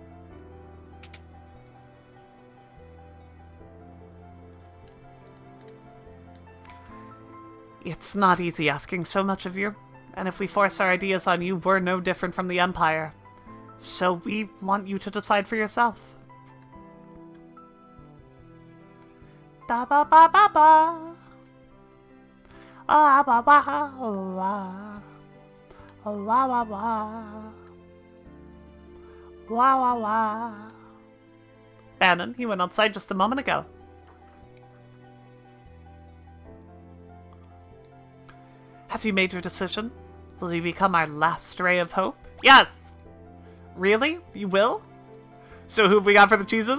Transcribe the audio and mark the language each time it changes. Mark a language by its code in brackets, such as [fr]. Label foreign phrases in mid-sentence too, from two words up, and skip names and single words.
[en] It's not easy asking so much of you. And if we force our ideas on you, we're no different from the Empire. So we want you to decide for yourself. Da ba ba ba ba. Ah ba ba ah. Wah wah wah. Wah wah wah. Bannon, he went outside just a moment ago. Have you made your decision? Will you become our last ray of hope? Yes! Really? You will? So who have we got for the cheeses?